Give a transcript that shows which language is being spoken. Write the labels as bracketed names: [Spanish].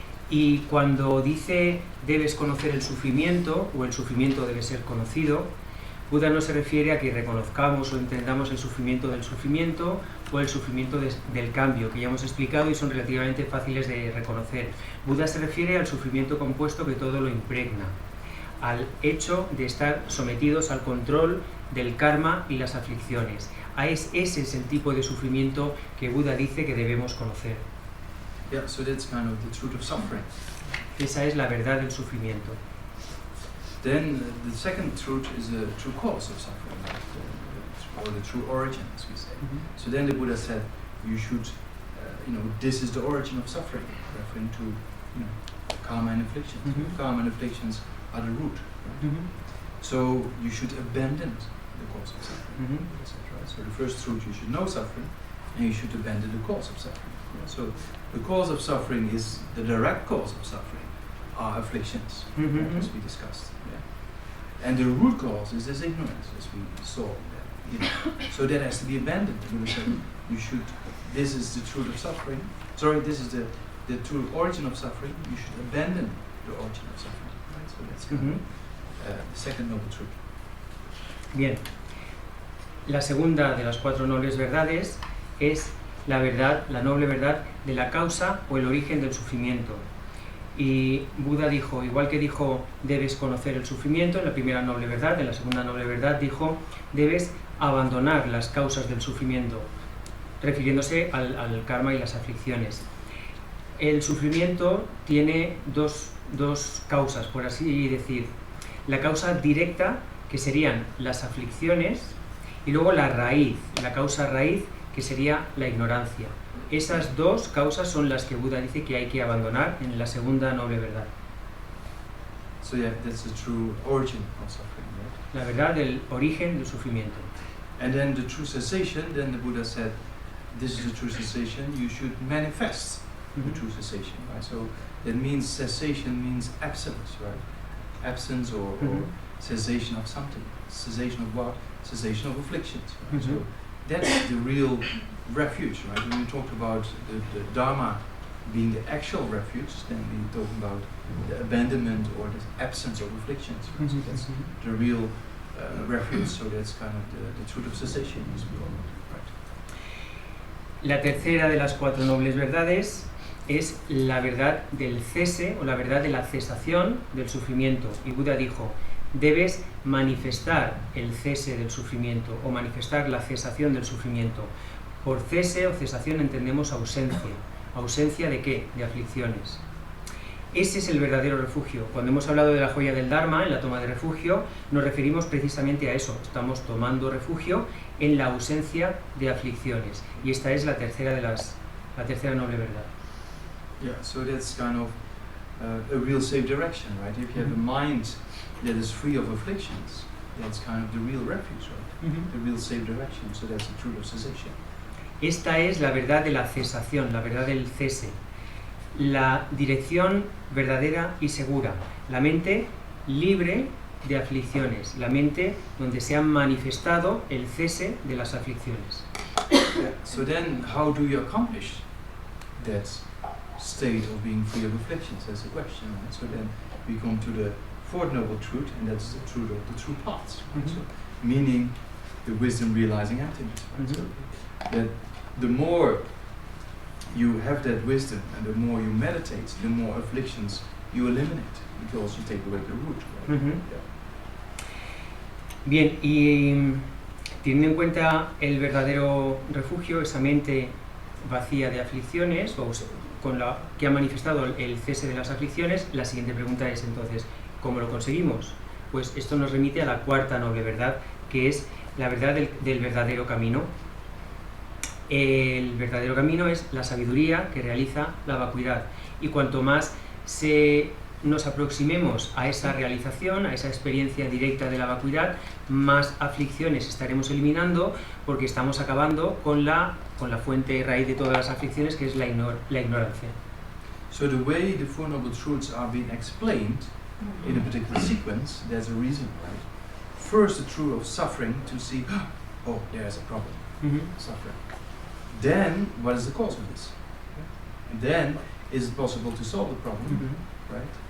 [Spanish] Y cuando dice debes conocer el sufrimiento, o el sufrimiento debe ser conocido, Buda no se refiere a que reconozcamos o entendamos el sufrimiento del sufrimiento o el sufrimiento del cambio, que ya hemos explicado y son relativamente fáciles de reconocer. Buda se refiere al sufrimiento compuesto que todo lo impregna, al hecho de estar sometidos al control del karma y las aflicciones. Ese es el tipo de sufrimiento que Buda dice que debemos conocer. [English] Yeah, so that's kind of the truth of suffering. [Spanish] Esa es la verdad del sufrimiento. [English] Then the second truth is the true cause of suffering, or the true origin, as we say. So then the Buddha said, you should, this is the origin of suffering, referring to, karma and afflictions. Karma and afflictions are the root. Right? So you should abandon the cause of suffering. Right? So the first truth, you should know suffering, and you should abandon the cause of suffering. Yeah? So the cause of suffering is the direct cause of suffering, are afflictions, as we discussed. Yeah? And the root cause is this ignorance, as we saw. So that has to be abandoned. You should. This is the truth of suffering. This is the true origin of suffering. You should abandon the origin of suffering. Right? So that's kind of the second noble truth. [Spanish] Bien. La segunda de las cuatro nobles verdades es la noble verdad de la causa o el origen del sufrimiento. Y Buda dijo, igual que dijo, debes conocer el sufrimiento, en la primera noble verdad, en la segunda noble verdad dijo, debes abandonar las causas del sufrimiento, refiriéndose al karma y las aflicciones. El sufrimiento tiene dos causas, por así decir. La causa directa, que serían las aflicciones, y luego la causa raíz, que sería la ignorancia. Esas dos causas son las que Buda dice que hay que abandonar en la segunda noble verdad. [English] So yeah, that's the true origin of suffering, right? [Spanish] La verdad del origen del sufrimiento. [English] And then the true cessation, then the Buddha said, this is the true cessation, you should manifest the true cessation, right? So that means cessation means absence, right? Absence or cessation of something. Cessation of what? Cessation of afflictions. Right? So that's the real refuge, right? When we talked about the Dharma being the actual refuge, then we talk about the abandonment or the absence of afflictions. Right? So that's the real refuge. So that's kind of the truth of cessation, as we call it. Right? [Spanish] La tercera de las cuatro nobles verdades es la verdad del cese o la verdad de la cesación del sufrimiento. Y Buda dijo, debes manifestar el cese del sufrimiento o manifestar la cesación del sufrimiento. Por cese o cesación entendemos ausencia. ¿Ausencia de qué? De aflicciones. Ese es el verdadero refugio. Cuando hemos hablado de la joya del Dharma, en la toma de refugio, nos referimos precisamente a eso. Estamos tomando refugio en la ausencia de aflicciones. Y esta es la tercera noble verdad. [English] Yeah, so that's kind of a real safe direction, right? If you have a mind that is free of afflictions, that's kind of the real refuge, right? The real safe direction, so that's the truth of cessation. [Spanish] Esta es la verdad de la cesación, la verdad del cese. La dirección verdadera y segura. La mente libre de aflicciones. La mente donde se ha manifestado el cese de las aflicciones. [English] Yeah. So then, how do you accomplish that state of being free of afflictions? That's the question, right? So then we come to the fourth noble truth, and that's the truth of the true paths, right? So, meaning the wisdom realizing emptiness, right? So that the more you have that wisdom and the more you meditate, the more afflictions you eliminate, because you take away the root, right? [Spanish] Bien, y teniendo en cuenta el verdadero refugio, esa mente vacía de aflicciones, o con la que ha manifestado el cese de las aflicciones, la siguiente pregunta es entonces, ¿cómo lo conseguimos? Pues esto nos remite a la cuarta noble verdad, que es la verdad del verdadero camino. El verdadero camino es la sabiduría que realiza la vacuidad, y cuanto más nos aproximemos a esa realización, a esa experiencia directa de la vacuidad, más aflicciones estaremos eliminando, porque estamos acabando con la fuente raíz de todas las aflicciones, que es la ignorancia. [English] So the way the Four Noble Truths are being explained in a particular sequence, there's a reason, right? First, the truth of suffering, to see, oh, there's a problem, suffering. Then, what is the cause of this? And then, is it possible to solve the problem, right?